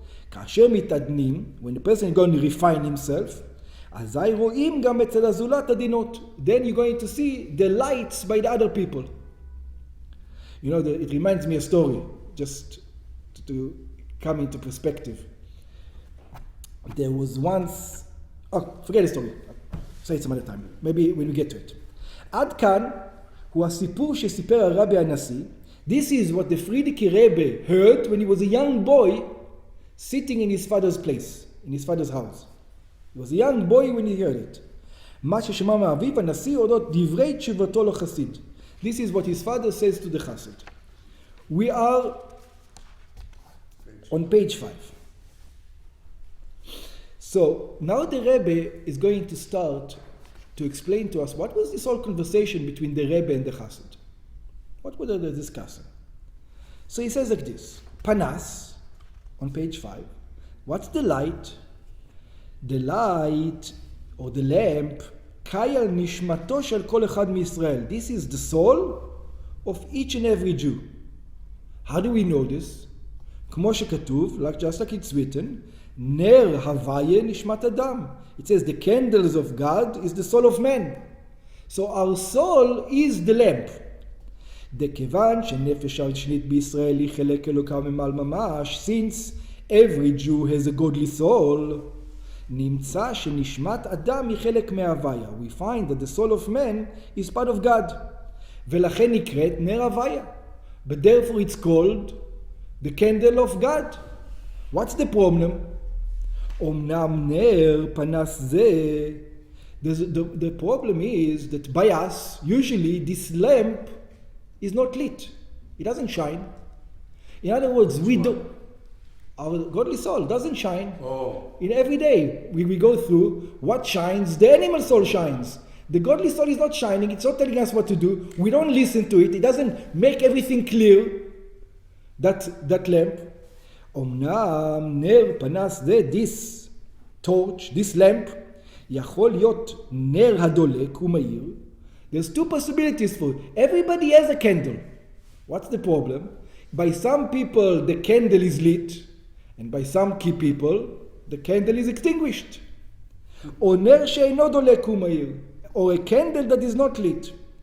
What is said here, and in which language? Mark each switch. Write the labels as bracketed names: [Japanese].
[Hebrew] כאשר מתעדנים, [English] when the person is going to refine himself, [Hebrew] אזי רואים גם אצל הזולת עדינות. [English] Then you're going to see the lights by the other people. You know, it reminds me a story, just to come into perspective. There was once Oh, forget the story. Say it some other time. Maybe when we get to it. [Hebrew] עד כאן הוא הסיפור שסיפר הרבי הנשיא. [English] This is what the Friedrich Rebbe heard when he was a young boy sitting in his father's place, in his father's house. He was a young boy when he heard it. [Hebrew] מה ששמע מאביו הנשיא אודות דברי תשובתו לחסיד. [English] This is what his father says to the Chassid. We are on page 5. So now the Rebbe is going to start to explain to us what was this whole conversation between the Rebbe and the Chassid. What were they discussing? So he says like this. Panas, on page 5. What's the light? The light, or the lamp, [Hebrew] kayal nishmato shel kol echad miYisrael. [English] This is the soul of each and every Jew. How do we know this? [Hebrew] כמו שכתוב, [English] just like it's written, [Hebrew] ner havaya nishmat adam. [English] It says the candles of God is the soul of man. So our soul is the lamp. [Hebrew] דכיוון שנפש השנית בישראל היא חלק אלוקה ממעל ממש, [English] since every Jew has a godly soul, [Hebrew] נמצא שנשמת אדם היא חלק מההוויה. [English] We find that the soul of man is part of God. [Hebrew] ולכן נקראת נר הוויה. [English] But therefore it's called the candle of God. What's the problem? [Hebrew] אומנם נר פנס זה, [English] the problem is that by us, usually this lamp is not lit. It doesn't shine. In other words, our godly soul doesn't shine. In every day we go through, what shines? The animal soul shines. The godly soul is not shining. It's not telling us what to do. We don't listen to it. It doesn't make everything clear. That lamp. [Hebrew] אומנם נר פנס זה, [English] this torch, this lamp, [Hebrew] יכול להיות נר הדולק ומאיר. [English] There's two possibilities for it. Everybody has a candle. What's the problem? By some people the candle is lit, and by some key people the candle is extinguished. [Hebrew] או נר שאינו דולק ומאיר, [English] or a candle that is not lit.